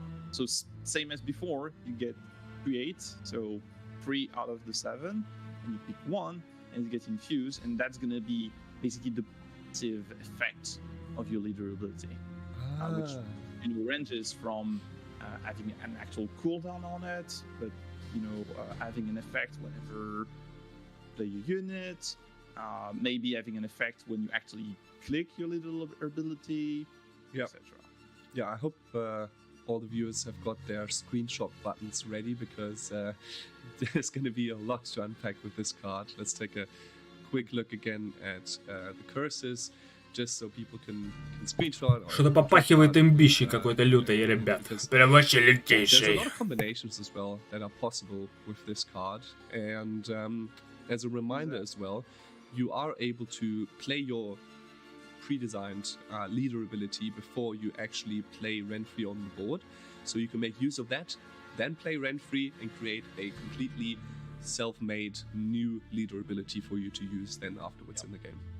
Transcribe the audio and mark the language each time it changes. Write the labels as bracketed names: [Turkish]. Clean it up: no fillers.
[English] So same as before, you get create, so 3 out of the 7, and you pick 1, and it gets infused, and that's gonna be basically the passive effect of your leader ability, which ranges from having an actual cooldown on it, but having an effect whenever you play your unit, maybe having an effect when you actually click your little ability, etc. Yeah, I hope all the viewers have got their screenshot buttons ready, because there's going to be a lot to unpack with this card. Let's take a quick look again at the curses, just so people can screenshot. [Russian] Что-то попахивает имбищей какой-то лютой, ребят. Прям вообще [English] There's a [Russian] лютейшей. [English] lot of combinations as well that are possible with this card, and as a reminder as well, you are able to play your pre-designed leader ability before you actually play Renfrey on the board, so you can make use of that, then play Renfrey and create a completely self-made new leader ability for you to use then afterwards in the game.